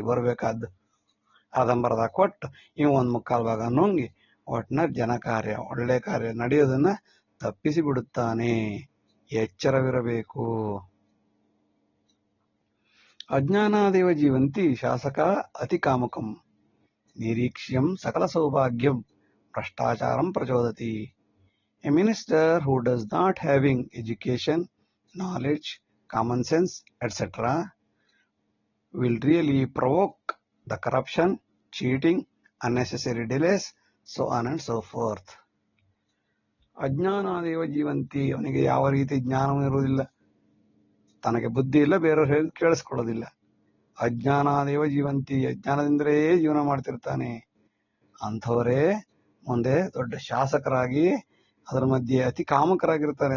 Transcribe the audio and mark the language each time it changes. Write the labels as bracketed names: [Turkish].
[Kannada] ಬರ್ಬೇಕಾದ್ದು ಅರ್ಧಂಬರ್ಧ ಕೊಟ್ಟು ಇವ್ ಒಂದ್ ಮುಕ್ಕಾಲ್ ಭಾಗ ನುಂಗಿ ಒಟ್ನ ಜನಕಾರ್ಯ, ಒಳ್ಳೆ ಕಾರ್ಯ ನಡೆಯೋದನ್ನ ತಪ್ಪಿಸಿ ಬಿಡುತ್ತಾನೆ. ಎಚ್ಚರವಿರಬೇಕು. [Sanskrit] ಅಜ್ಞಾನಾದೇವ ಜೀವಂತಿ ಶಾಸಕ ಅತಿ ಕಾಮಕಂ ನಿರೀಕ್ಷ್ಯಂ ಸಕಲ ಸೌಭಾಗ್ಯಂ ಭ್ರಷ್ಟಾಚಾರಂ ಪ್ರಚೋದತಿ. [English] A minister who does not having education, knowledge, common sense, etc. will really provoke the corruption, cheating, unnecessary delays, so on and so forth. [Sanskrit] ಅಜ್ಞಾನಾದೇವ Jeevanti, [Kannada] ಅವನಿಗೆ ಯಾವ ರೀತಿ ಜ್ಞಾನವೂ ಇರುವುದಿಲ್ಲ, ತನಗೆ ಬುದ್ಧಿ ಇಲ್ಲ, ಬೇರೆಯವ್ರು ಹೇಳಿ ಕೇಳಿಸ್ಕೊಳ್ಳೋದಿಲ್ಲ. [Sanskrit] ಅಜ್ಞಾನಾದೇವ ಜೀವಂತಿ, [Kannada] ಅಜ್ಞಾನದಿಂದಲೇ ಜೀವನ ಮಾಡ್ತಿರ್ತಾನೆ. ಅಂಥವರೇ ಮುಂದೆ ದೊಡ್ಡ ಶಾಸಕರಾಗಿ ಅದರ ಮಧ್ಯೆ ಅತಿ ಕಾಮಕರಾಗಿರ್ತಾರೆ.